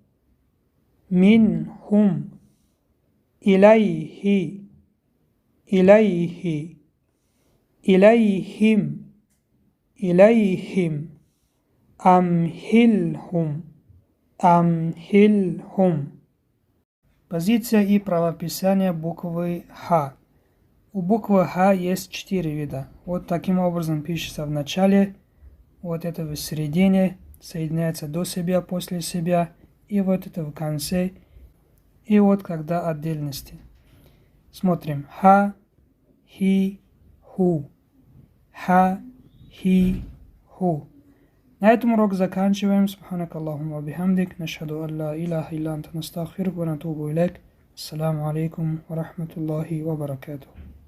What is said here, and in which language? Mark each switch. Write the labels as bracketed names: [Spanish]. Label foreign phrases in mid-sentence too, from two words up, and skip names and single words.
[Arabic] منهم. إليه. إليه. إليهم. إليهم. أمهلهم. أمهلهم. [Russian] Позиция и правописание буквы Х. У буквы Х есть 4 вида. Вот таким образом пишется в начале, вот это в середине, соединяется до себя, после себя, и вот это в конце, и вот когда отдельности. [Arabic] Смотрим. هَ، هِ، هُ. هَ، هِ، هُ. [Russian] На этом урок заканчиваем. [Arabic] سبحانك اللهم وبحمدك. نشهد أن لا إله إلا أنت نستغفرك ونتوب إليك. السلام عليكم ورحمة الله وبركاته.